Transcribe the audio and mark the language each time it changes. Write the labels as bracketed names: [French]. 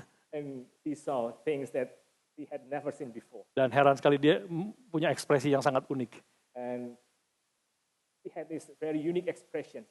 [English] And he saw things that he had never seen before. [Indonesian] Dan heran sekali dia punya ekspresi yang sangat unik. [English] And he had this very unique expression.